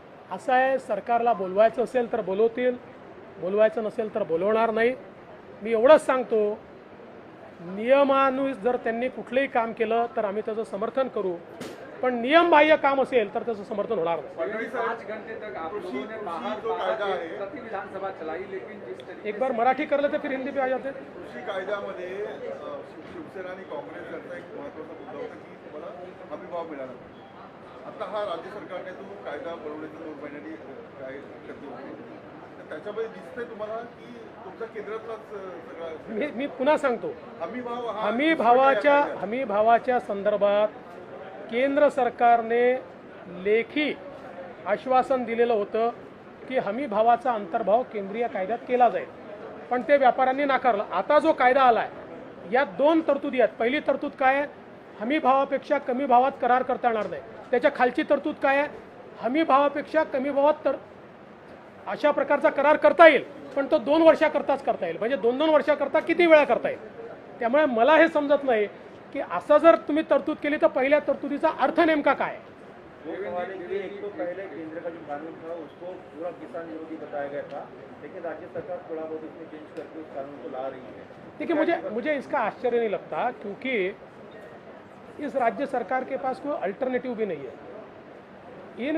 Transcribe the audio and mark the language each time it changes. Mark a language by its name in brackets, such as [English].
[Marathi] असं आहे, सरकारला बोलवायचं असेल तर बोलवतील, बोलवायचं नसेल तर बोलवणार नाही। मी एवढंच सांगतो, नियमानुसार जर त्यांनी कुठलंही काम केलं तर आम्ही त्याचं समर्थन करू, पण नियमबाह्य काम असेल तर त्याचं समर्थन होणार नाही। [Hindi] 5 घंटे तक आप लोगों ने बाहर प्रति विधानसभा चलाई, लेकिन जिस तरीके एक बार मराठी कर लेते फिर हिंदी पे आ जाते। [Marathi] कृषी कायद्यामध्ये शिवसेना आणि काँग्रेस यांचा एक महत्त्वाचा मुद्दा होता की तुम्हाला हमीभाव मिळाला पाहिजे। आता हा राज्य सरकारने तो कायदा बनवण्याच्या 2 महिन्यांनी काय करते होते, तर त्याच्यामध्ये दिसतंय तुम्हाला की तुमचा केंद्रातलाच सगळा मी पुन्हा सांगतो, हमीभाव हमीभावाच्या संदर्भात केंद्र सरकारने लेखी आश्वासन दिलेलं होतं की हमी भावाचा अंतर्भाव केंद्रीय कायद्यात केला जाईल, पण ते व्यापाऱ्यांनी नाकारलं। आता जो कायदा आलाय यात 2 तरतुदी आहेत। पहिली तरतूद काय आहे, हमी भावापेक्षा कमी भावात करार करता येणार नाही। त्याच्या खालची तरतूद काय आहे, हमी भावापेक्षा कमी भावात तर अशा प्रकारचा करार करता येईल, पण तो 2 वर्षाकरताच करता येईल। म्हणजे 2-2 वर्षाकरता किती वेळा करता येईल। त्यामुळे मला हे समजत नाही कि असं जर तुम्ही तरतूद केली तर पहिल्या तरतुदीचा अर्थ नेमका काय है। [Hindi] एक तो पहले केंद्र का जो कानून था उसको पूरा किसान विरोधी बताया गया था, लेकिन राज्य सरकार थोड़ा बहुत इसमें चेंज करके उस कानून को ला रही है। देखिए, मुझे इसका आश्चर्य नहीं लगता, क्योंकि इस राज्य सरकार के पास कोई अल्टरनेटिव भी नहीं है।